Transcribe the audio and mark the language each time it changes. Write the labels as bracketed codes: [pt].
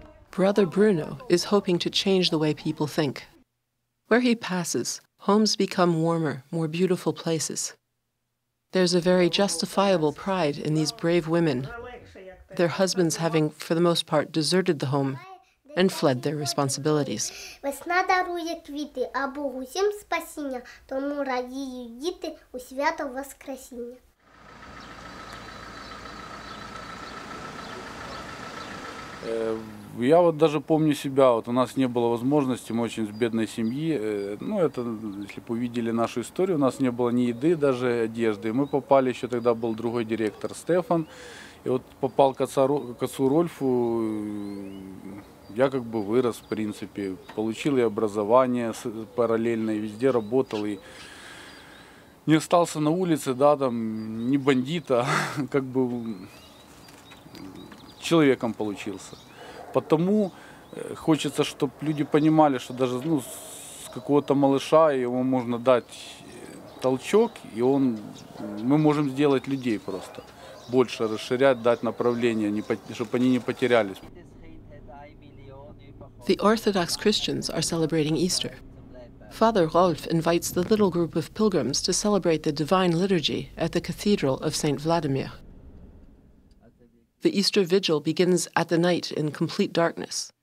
[en] Brother Bruno is hoping to change the way people think. Where he passes, homes become warmer, more beautiful places. There's a very justifiable pride in these brave women, their husbands having, for the most part, deserted the home and fled their responsibilities. [uk] Весна дарує квіти, а Богу всім спасіння, тому радіють діти у свято Воскресіння. [ru] Я вот даже помню себя, вот у нас не было возможности, мы очень с бедной семьи, ну это, если бы увидели нашу историю, у нас не было ни еды, даже одежды. Мы попали, еще тогда был другой директор Стефан, и вот попал к отцу Рольфу, я как бы вырос в принципе, получил и образование параллельно, и везде работал, и не остался на улице, да, там, не бандита, как бы человеком получился. Потому хочется, чтобы люди понимали, что даже с какого-то малыша ему можно дать толчок, и мы можем сделать людей просто. Больше расширять, дать направление, чтобы они не потерялись. [en] The Orthodox Christians are celebrating Easter. Father Rolf invites the little group of pilgrims to celebrate the Divine Liturgy at the Cathedral of St. Vladimir. The Easter Vigil begins at the night in complete darkness,